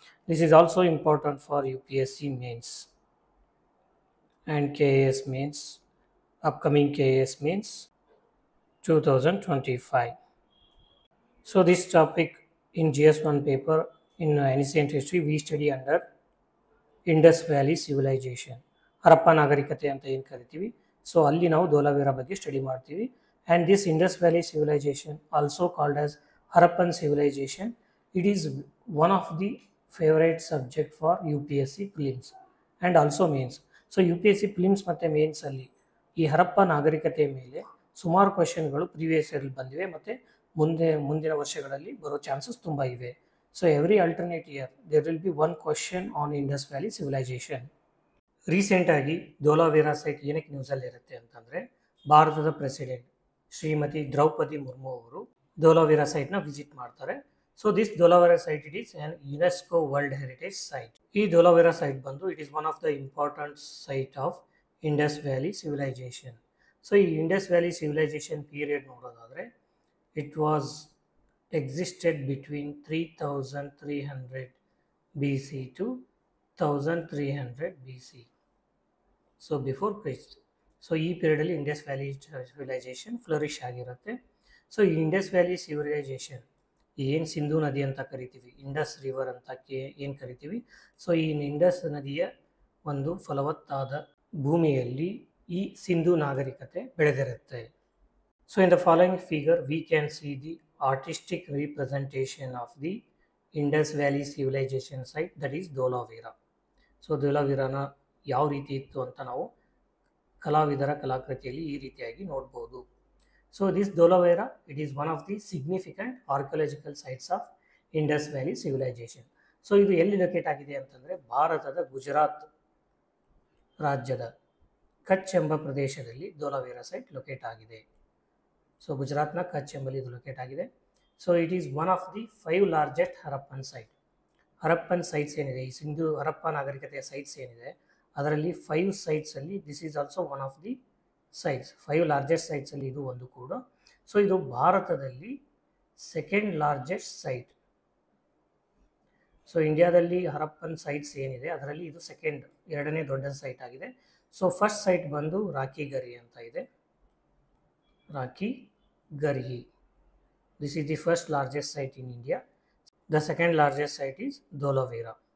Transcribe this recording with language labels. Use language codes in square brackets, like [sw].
[en] This is also important for UPSC mains and KAS mains, upcoming KAS mains 2025. So this topic in GS1 paper in ancient history we study under Indus valley civilization, [kn] Harappa ನಾಗರಿಕತೆ ಅಂತ ಏನು ಕರಿತೀವಿ. [en] so [kn] ಅಲ್ಲಿ ನಾವು ಧೋಲಾವೀರ ಬಗ್ಗೆ study ಮಾಡ್ತೀವಿ. [en] And this Indus valley civilization also called as Harappan civilization. It is one of the favourite subject for U P S C prelims and also mains. [kn] So U P S C prelims ಮತ್ತು ಮೇನ್ಸಲ್ಲಿ ಈ ಹರಪ್ಪ ನಾಗರಿಕತೆ ಮೇಲೆ ಸುಮಾರು ಕ್ವೆಶನ್ಗಳು previous ಇಯರಲ್ಲಿ ಬಂದಿವೆ ಮತ್ತು ಮುಂದಿನ ವರ್ಷಗಳಲ್ಲಿ ಬರೋ ಚಾನ್ಸಸ್ ತುಂಬ ಇವೆ. [en] So every alternate year there will be one question on Indus Valley civilization. [kn] Recent ಆಗಿ ಧೋಲಾವೀರ ಸೈಟ್ ಏನಕ್ಕೆ ನ್ಯೂಸಲ್ಲಿ ಇರುತ್ತೆ ಅಂತಂದರೆ, ಭಾರತದ ಪ್ರೆಸಿಡೆಂಟ್ ಶ್ರೀಮತಿ ದ್ರೌಪದಿ ಮುರ್ಮು ಅವರು ಧೋಲಾವೀರ ಸೈಟ್ನ ವಿಸಿಟ್ ಮಾಡ್ತಾರೆ. [en] So this Dholavira site it is on UNESCO world heritage site. ಈ Dholavira site ಬಂದು it is one of the important site of Indus valley civilization. So ಈ Indus valley civilization period ನೋಡೋದಾದರೆ it was existed between 3300 BC to 1300 BC. So before Christ. [kn] So ಈ ಪೀರಿಯಡಲ್ಲಿ Indus valley civilisation flourish ಆಗಿರುತ್ತೆ. So ಈ Indus valley civilisation ಏನು ಸಿಂಧೂ ನದಿ ಅಂತ ಕರಿತೀವಿ, Indus river ಅಂತ ಏನು ಕರಿತೀವಿ. ಸೊ ಈ ಇಂಡಸ್ ನದಿಯ ಒಂದು ಫಲವತ್ತಾದ ಭೂಮಿಯಲ್ಲಿ ಈ ಸಿಂಧೂ ನಾಗರಿಕತೆ ಬೆಳೆದಿರುತ್ತೆ. [en] So in the following figure we can see the artistic representation of the Indus Valley civilization site, that is Dholavira. [kn] So ಧೋಲಾವೀರನ ಯಾವ ರೀತಿ ಇತ್ತು ಅಂತ ನಾವು ಕಲಾವಿದರ ಕಲಾಕೃತಿಯಲ್ಲಿ ಈ ರೀತಿಯಾಗಿ ನೋಡ್ಬೋದು. [en] So this Dholavira it is one of the significant archaeological sites of Indus valley civilization. [kn] So ಇದು ಎಲ್ಲಿ ಲೊಕೇಟ್ ಆಗಿದೆ ಅಂತಂದರೆ ಭಾರತದ ಗುಜರಾತ್ ರಾಜ್ಯದ ಕಚ್ ಎಂಬ ಪ್ರದೇಶದಲ್ಲಿ ಧೋಲಾವೀರ ಸೈಟ್ ಲೊಕೇಟ್ ಆಗಿದೆ. [en] so [kn] ಗುಜರಾತ್ನ ಕಚ್ ಎಂಬಲ್ಲಿ ಇದು ಲೊಕೇಟ್ ಆಗಿದೆ. [en] So it is one of the 5 largest Harappan site. [kn] Harappan sites ಏನಿದೆ, ಈ ಸಿಂಧು ಹರಪ್ಪ ನಾಗರಿಕತೆಯ ಸೈಟ್ಸ್ ಏನಿದೆ ಅದರಲ್ಲಿ 5 ಸೈಟ್ಸಲ್ಲಿ [en] This is also one of the sites. [kn] 5 largest ಸೈಟ್ಸಲ್ಲಿ ಇದು ಒಂದು ಕೂಡ. ಸೊ ಇದು ಭಾರತದಲ್ಲಿ ಸೆಕೆಂಡ್ ಲಾರ್ಜೆಸ್ಟ್ ಸೈಟ್. ಸೊ ಇಂಡಿಯಾದಲ್ಲಿ ಹರಪ್ಪನ್ ಸೈಟ್ಸ್ ಏನಿದೆ ಅದರಲ್ಲಿ ಇದು ಎರಡನೇ ದೊಡ್ಡ ಸೈಟ್ ಆಗಿದೆ. ಸೊ ಫಸ್ಟ್ ಸೈಟ್ ಬಂದು ರಾಖಿಗರಿ ಅಂತ ಇದೆ, Rakhigarhi. [en] This is the first largest site in India. The second largest site is Dholavira.